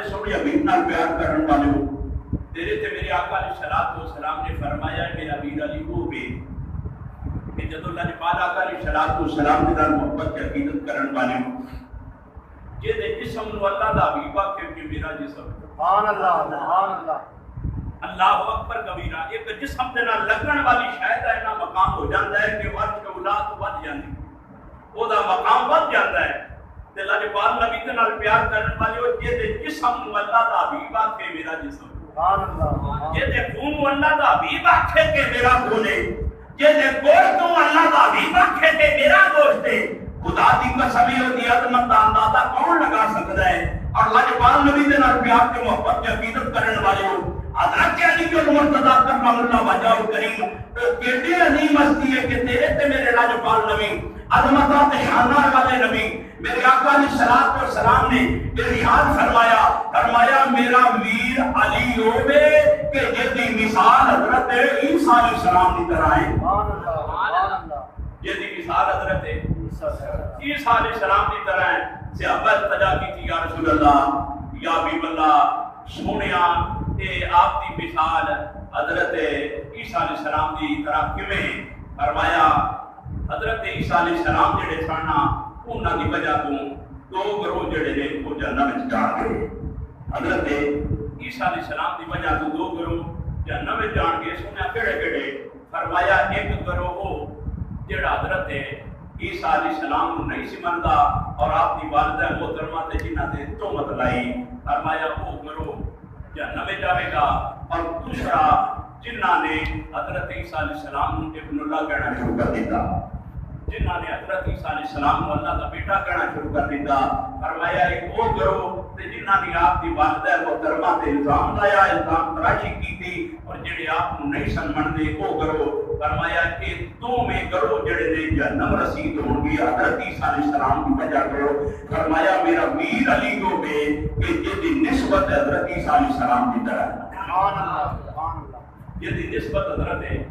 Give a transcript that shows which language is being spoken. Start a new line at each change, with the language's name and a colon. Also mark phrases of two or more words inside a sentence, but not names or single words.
Punjabi: محبت حبیب نال پیار کرن والے تیرے تے میرے آقا
Arabic: علیہ الصلوۃ والسلام
Punjabi: نے فرمایا میرا ویر علی وہ بے کہ جدو لاجپال آقا
Arabic: علیہ الصلوۃ والسلام
Punjabi: دے نال محبت تے عقیدت کرن والے جے دے جسم نو اللہ دا حبیب آکھے کہ میرا جسم
Arabic: سبحان اللہ سبحان اللہ اللہ اکبر کبیرہ
Punjabi: ایک جسم دے نال لگن والی شاید اینا مقام ہو جاندا ہے کہ ورث اولاد ود جاندی او دا مقام ود جاندا ہے تے لاجپال نبی دے نال پیار کرن والے جے دے جسم نو اللہ دا حبیب آکھے میرا جسم
Arabic: سبحان اللہ
Punjabi: جے دے خون نو اللہ دا حبیب آکھے کہ میرا خون ہے جے دے گوشت نو اللہ دا حبیب آکھے کہ میرا گوشت ہے خدا دی قسم دی عظمت دا
Urdu: اندازہ کون لگا سکتا ہے اور
Punjabi: لاجپال نبی دے نال پیار تے محبت تے عقیدت کرن والے حضرت علی کے مرتضی
Arabic: کرم اللہ وجہ کریم
Punjabi: تو کیڑی عظیم ہستی ہے کہ تیرے تے میرے لاجپال نبی عظمت تے شان والے نبی میرے آقا
Arabic: علیہ الصلوۃ والسلام
Punjabi: نے ارشاد فرمایا میرا ویر علی ہوے کہ جس دی مثال حضرت عیسیٰ
Arabic: علیہ السلام
Urdu: کی طرح ہے
Arabic: سبحان اللہ
Punjabi: جس دی مثال حضرت عیسیٰ
Arabic: علیہ السلام
Urdu: کی طرح ہے
Punjabi: صحابہ التجا کی
Arabic: یا رسول اللہ یا حبیب اللہ
Punjabi: سونیا تے آپ دی مثال حضرت عیسیٰ
Arabic: علیہ السلام
Punjabi: دی طرح کیویں فرمایا حضرت عیسیٰ
Arabic: علیہ السلام
Punjabi: جڑے سن انہاں دی وجہ تو دو گروہ جڑے نے وہ جہنم وچ جان گئے حضرت عیسیٰ
Arabic: علیہ السلام
Punjabi: دی وجہ تو دو گروہ جہنم وچ جان گئے سنیا کیڑے کیڑے فرمایا ایک گروہ وہ جڑا حضرت عیسیٰ
Arabic: علیہ السلام
Punjabi: کو نہیں سی مندا اور آپ دی والدہ محترمہ تے جنہاں تے تہمت لائی فرمایا وہ گروہ
Urdu: جہنم میں جاوے گا اور دوسرا
Punjabi: جنہاں نے حضرت عیسیٰ
Arabic: علیہ السلام
Punjabi: کو
Arabic: ابن اللہ
Urdu: کہنا شروع کر دیتا
Punjabi: جنہاں نے حضرت عیسیٰ
Arabic: علیہ السلام
Urdu: کو اللہ کا بیٹا کہنا شروع کر دیتا
Punjabi: فرمایا ایک وہ گروہ تے جنہاں نے آپ دی والدہ محترمہ تے الزام لایا
Urdu: الزام تراشی کی تھی اور
Punjabi: جڑے آپ کو نہیں سن مندے وہ گروہ فرمایا کہ دو میں گروہ جڑے نے جہنم رسید ہون گے حضرت عیسیٰ
Arabic: علیہ السلام
Punjabi: کی وجہ کرو فرمایا میرا ویر علی کو بے کہ جس دی نسبت حضرت عیسیٰ
Arabic: علیہ السلام
Punjabi: کی طرح
Arabic: سبحان اللہ سبحان اللہ
Punjabi: جس دی نسبت حضرت